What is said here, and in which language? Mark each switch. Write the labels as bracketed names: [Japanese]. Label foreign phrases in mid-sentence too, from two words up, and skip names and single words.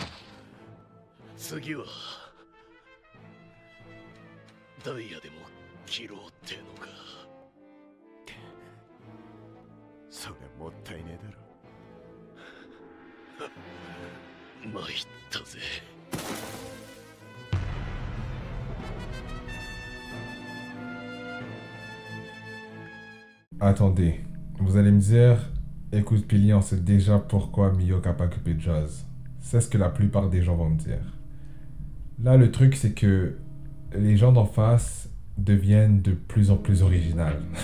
[Japanese] 次はダイヤでも切ろうってのか。それもったいねえだろ。参ったぜ。 [French] Attendez, vous allez me dire, écoute Pili, on sait déjà pourquoi Miyok a pas coupé Jazz. C'est ce que la plupart des gens vont me dire. Là, le truc, c'est que les gens d'en face deviennent de plus en plus originales.